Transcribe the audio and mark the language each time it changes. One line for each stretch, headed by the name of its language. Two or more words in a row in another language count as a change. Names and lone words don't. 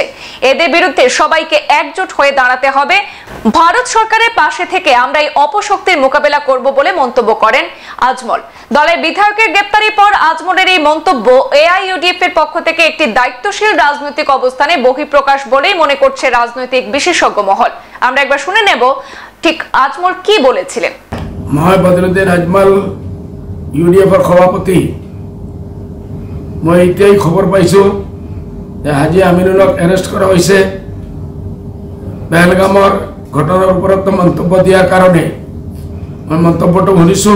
Bangla: এদের বিরুদ্ধে সবাইকে একজোট হয়ে দাঁড়াতে হবে। ভারত সরকারের পাশে থেকে আমরা এই অপশক্তির মোকাবেলা করব বলে মন্তব্য করেন আজমল। দলের বিধায়কের গ্রেপ্তারের পর আজমলের এই মন্তব্য এআইইউডিএফ এর পক্ষ থেকে একটি দায়িত্বশীল রাজনৈতিক অবস্থানে বহিঃপ্রকাশ বলেই মনে করছে রাজনৈতিক বিশেষজ্ঞ মহল। আমরা একবার শুনে নেব ঠিক আজমল কি বলেছিলেন।
Assamese: মহায় বদরুদ্দিন আজমল ইউডিএফৰ সভাপতি, মই এতিয়াই খবৰ পাইছোঁ যে হাজী আমিনুলক এৰেষ্ট কৰা হৈছে পেহেলগামৰ ঘটনাৰ ওপৰত মন্তব্য দিয়াৰ কাৰণে। মই মন্তব্যটো শুনিছোঁ।